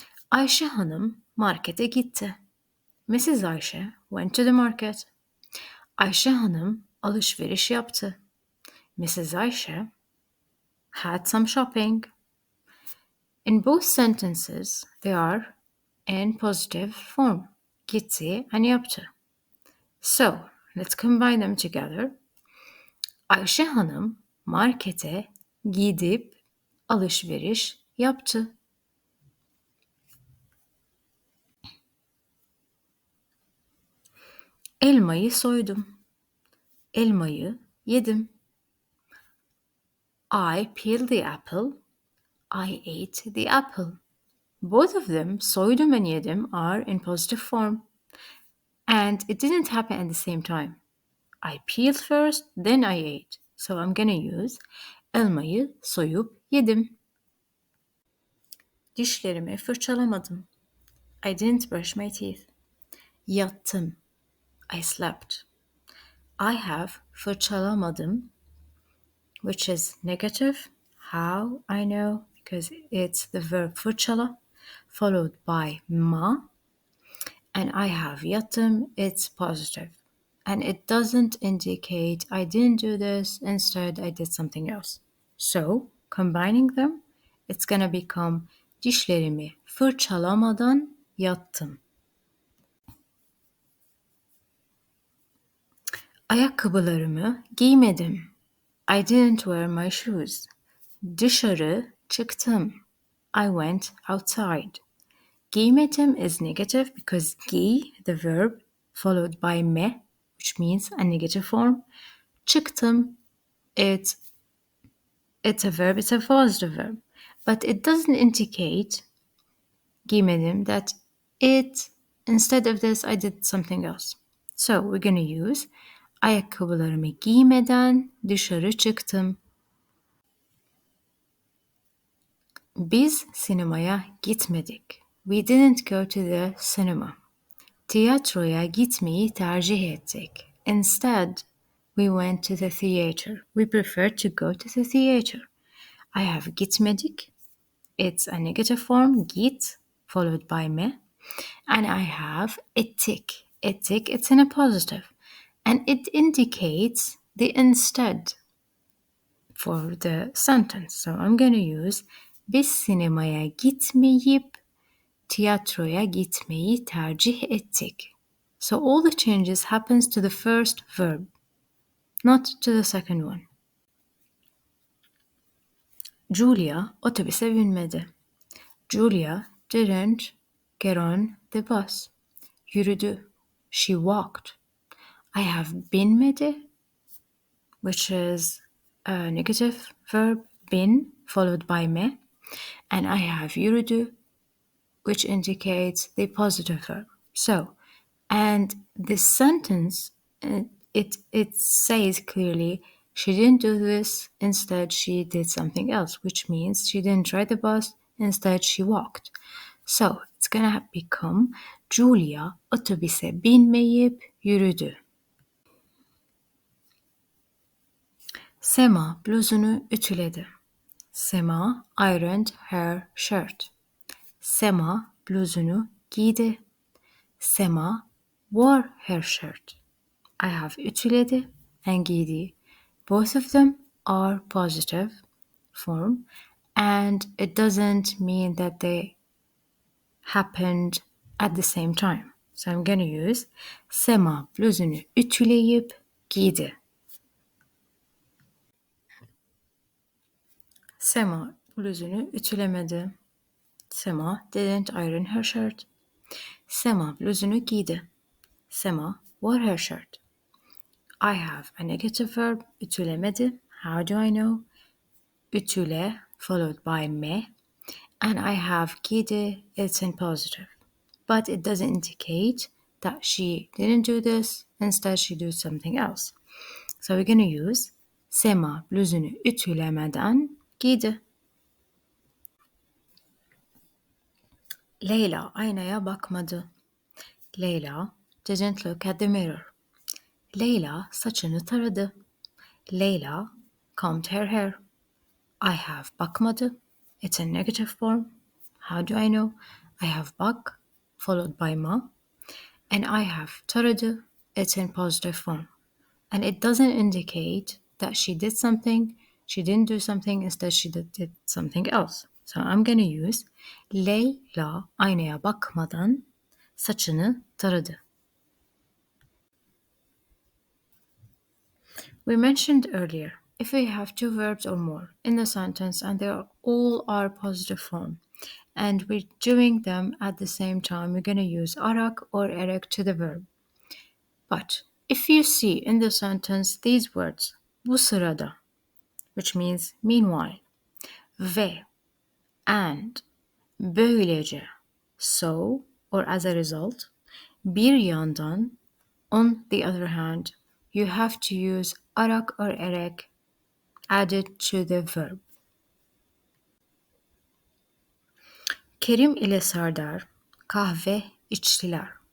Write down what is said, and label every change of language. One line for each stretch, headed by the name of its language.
Turkish: Ayşe Hanım markete gitti. Mrs.
English: Ayşe went to the market.
Turkish: Ayşe Hanım alışveriş yaptı.
English: Mrs. Ayşe had some shopping. In both sentences, they are in positive form. Gitti and yaptı. So, let's combine them together.
Turkish: Ayşe Hanım markete gidip alışveriş yaptı. Elmayı soydum. Elmayı yedim.
English: I peeled the apple. I ate the apple. Both of them, soydum and yedim, are in positive form. And it didn't happen at the same time. I peeled first, then I ate. So I'm gonna use
Turkish: elmayı soyup yedim. Dişlerimi fırçalamadım.
English: I didn't brush my teeth. Yattım. I slept. I have fırçalamadım, which is negative. How I know? Because it's the verb fırçala followed by ma. And I have yattım, it's positive. And it doesn't indicate I didn't do this, instead I did something else. So, combining them, it's gonna become
Turkish: dişlerimi fırçalamadan yattım. Ayakkabılarımı giymedim.
English: I didn't wear my shoes.
Turkish: Dışarı çıktım.
English: I went outside. Giymedim is negative because giy, the verb, followed by me, which means a negative form. Çıktım, it's a verb, it's a positive verb. But it doesn't indicate, giymedim, that instead of this, I did something else. So we're gonna use
Turkish: ayakkabılarımı giymeden dışarı çıktım. Biz sinemaya gitmedik.
English: We didn't go to the cinema.
Turkish: Tiyatroya gitmeyi tercih ettik.
English: Instead, we went to the theater. We prefer to go to the theater. I have gitmedik. It's a negative form, git, followed by me. And I have ettik. Ettik, it's in a positive. And it indicates the instead for the sentence. So I'm going to use
Turkish: Biz sinemaya gitmeyip tiyatroya gitmeyi tercih ettik.
English: So all the changes happens to the first verb, not to the second one.
Turkish: Julia otobüse binmedi.
English: Julia didn't get on the bus. Yürüdü. She walked. I have binmedi, which is a negative verb, bin, followed by me. And I have yürüdü, which indicates the positive verb. So, and the sentence, it says clearly, she didn't do this, instead she did something else, which means she didn't ride the bus, instead she walked. So, it's gonna become
Turkish: Julia otobüse binmeyip yürüdü. Sema bluzunu ütüledi.
English: Sema ironed her shirt.
Turkish: Sema bluzunu giydi.
English: Sema wore her shirt. I have ütüledi and giydi. Both of them are positive form, and it doesn't mean that they happened at the same time. So I'm going to use
Turkish: Sema bluzunu ütüleyip giydi. Sema bluzunu ütülemedi.
English: Sema didn't iron her shirt.
Turkish: Sema bluzunu giydi.
English: Sema wore her shirt. I have a negative verb, ütülemedi. How do I know? Ütüle followed by me. And I have giydi, it's in positive. But it doesn't indicate that she didn't do this, instead she did something else. So we're going to use
Turkish: Sema bluzunu ütülemeden giydi. Leyla aynaya bakmadı.
English: Leyla didn't look at the mirror.
Turkish: Leyla saçını taradı.
English: Leyla combed her hair. I have bakmadı. It's a negative form. How do I know? I have bak followed by ma. And I have taradı. It's in positive form. And it doesn't indicate that she did something, she didn't do something, instead she did something else. So I'm going to use
Turkish: Leyla aynaya bakmadan saçını taradı.
English: We mentioned earlier, if we have two verbs or more in the sentence and they all are positive form, and we're doing them at the same time, we're going to use arak or erek to the verb. But if you see in the sentence these words, bu sırada, which means meanwhile, ve, and, böylece, so, or as a result, bir yandan, on the other hand, you have to use arak or erek added to the verb.
Turkish: Kerim ile Sardar kahve içtiler.